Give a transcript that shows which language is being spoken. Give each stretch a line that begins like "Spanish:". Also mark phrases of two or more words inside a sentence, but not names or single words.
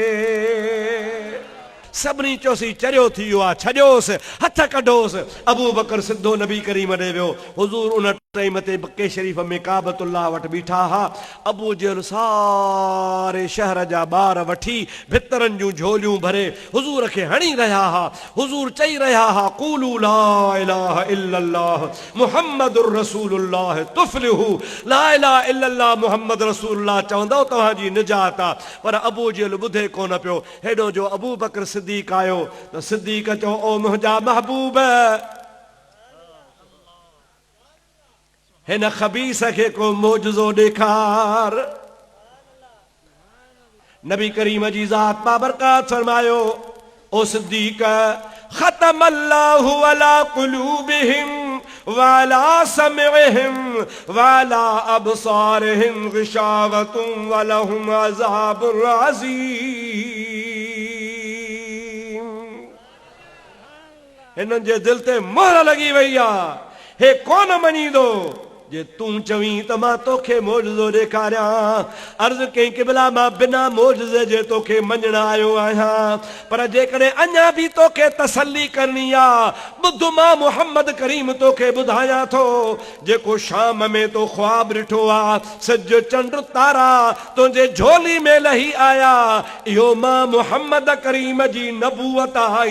Sindhi: सभिनी चयोसी चरियो थी वियो आहे, छॾियोसि, हथ कढोसि। अबू बकर सिद्धो नबी करीम ॾे वियो। हुज़ूर उन टाइम ते मके शरीफ़ में काबतुल्लाह वटि बीठा हा। अबू जहल सारे शहर जा ॿार वठी भितरनि जूं झोलियूं भरे हुज़ूर खे हणी रहिया हा। हुज़ूर चई रहिया हा,
Arabic: قولوا لا إله إلا الله محمد رسول الله تفلحوا، لا إله إلا الله محمد رسول الله
Sindhi: चवंदो तव्हांजी निजात आहे। पर अबू जहल ॿुधे कोन पियो। हेॾो जो अबू बकर सिद्दीक आयो त सिद्दीक चयो, ओ मुंहिंजा महबूब, हिन खबीस खे को मोजज़ो ॾेखार। नबी करीम जी ज़ात बाबरकात फरमायो, ओ सिद्दीक,
Arabic: ختم الله على قلوبهم وعلى سمعهم وعلى أبصارهم غشاوة ولهم عذاب عظيم.
Sindhi: हिननि जे दिल ते मोहर लगी वई आहे, हे कोन मञींदो जे तूं चवीं त मां तोखे मोजज़ो ॾेखारियां। अर्ज़ कई क़िबला, मां बिना मोजज़े जे तोखे मञण आयो आहियां, पर जेकॾहिं अञा बि तोखे तसल्ली करणी आहे, ॿुध मां मुहम्मद करीम तोखे ॿुधायां थो, जेको शाम में तो ख्वाब ॾिठो आहे, सिज चंड तारा तुंहिंजे झोली में लही आया, इहो मां मुहम्मद करीम जी नबूवत आहे।